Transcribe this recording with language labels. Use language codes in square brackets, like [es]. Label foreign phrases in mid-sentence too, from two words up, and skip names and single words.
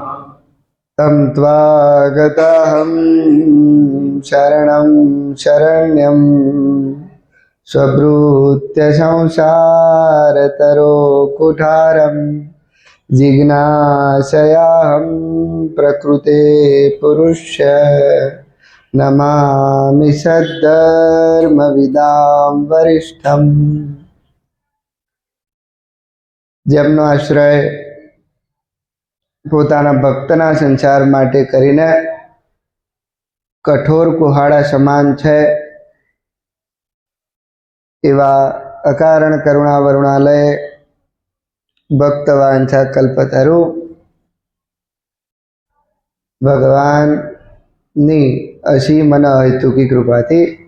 [sa] तं त्वागताहं शरणं शरण्यं स्वभृत्य संसारतरो कुठारं जिज्ञासयाहं प्रकृते पुरुष्य नमामि सद्धर्मविदां वरिष्ठं। [gu] જેમનો આશ્રય પોતાના ભક્તના સંસાર માટે કરીને કઠોર કુહાડા સમાન છે એવા અકારણ કરુણા વરુણાલય ભક્તવાંછા કલ્પતરુ ભગવાનની અસીમ અને અહેતુકી કૃપાથી